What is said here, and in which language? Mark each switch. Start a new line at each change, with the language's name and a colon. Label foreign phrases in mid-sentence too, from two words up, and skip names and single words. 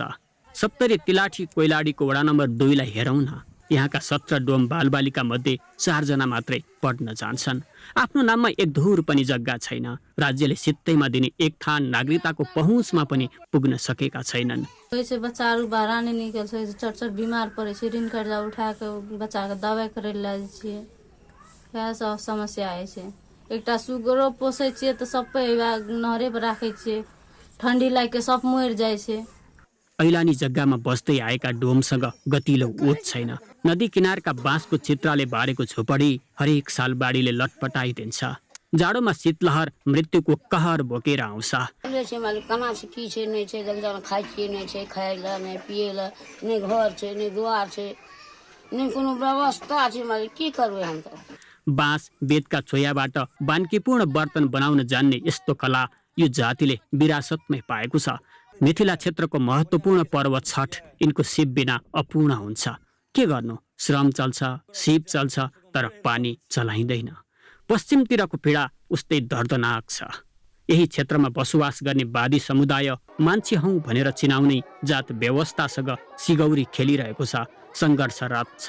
Nepali: सप्तरी तिलाठी कोइलाडीको वडा नम्बर 2 लाई हेरौँ न। यहाँका 17 डोम बालबालिका मध्ये 4 जना मात्रै पढ्न जान्छन्। आफ्नो नाममा एक धुर पनि जग्गा छैन। राज्यले सित्तैमा दिने एक थान नागरिकताको पहुँचमा पनि पुग्न सकेका छैनन्।
Maithili: ऐसे बच्चाहरू बाहर नहीं निकल सके, चट बीमार पड़े छे, ऋण कर्जा उठा के बच्चा के दवाई करे लागे छे। यह सब समस्या है छे। एकटा सुगरो पोसे छे त सबै नहरे पर राखे छे। ठण्डी लागे सब मर जाय छे।
Nepali: ऐलानी जग्गामा बस्दै आएका डोमसँग गतिलो ओत छैन। नदी किनारका बाँसको चित्राले बारेको झोपडी हरेक साल बाढीले लटपटाइदिन्छ। जाडोमा शीतलहर मृत्युको कहर बोकेर आउँछ।
Maithili: कहाँ से की छे नहीं छे जगह खाइ छे नहीं छे खाइला नहीं पिएला नहीं घर छे नहीं द्वार छे नहीं कोनो व्यवस्था छे मालिक के करबे हम त।
Nepali: बाँस बेतका चोयाबाट बान्कीपूर्ण बर्तन बनाउन जान्ने यस्तो कला यो जातिले विरासतमै पाएको छ। मिथिला क्षेत्रको महत्त्वपूर्ण पर्व छठ यिनको शिव बिना अपूर्ण हुन्छ। के गर्नु, श्रम चल्छ, शिव चल्छ तर पानी चलाइँदैन। पश्चिमतिरको पीडा उस्तै दर्दनाक छ। यही क्षेत्रमा बसोबास गर्ने वादी समुदाय मान्छे हौं भनेर चिनाउने जात व्यवस्थासँग सिगौरी खेलिरहेको छ, सङ्घर्षरत छ।